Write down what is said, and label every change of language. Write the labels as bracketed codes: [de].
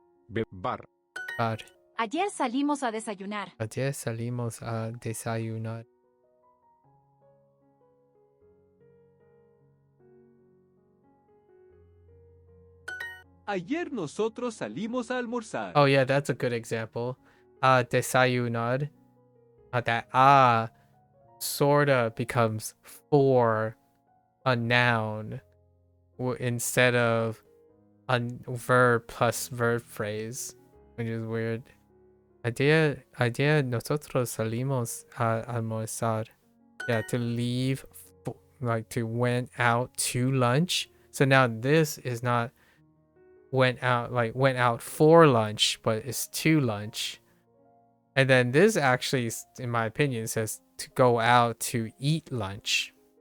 [es] Bar. Bar. Ayer salimos a desayunar. Ayer salimos a desayunar. Ayer nosotros salimos a almorzar. [en] Oh yeah, that's a good example. Desayunar. That sorta becomes for a noun instead of a verb plus verb phrase, which is weird. [es] Ayer nosotros salimos a almorzar. [en] Yeah, to leave, like to went out to lunch. So now this is not went out for lunch, but it's to lunch. And then this actually, in my opinion, says to go out to eat lunch.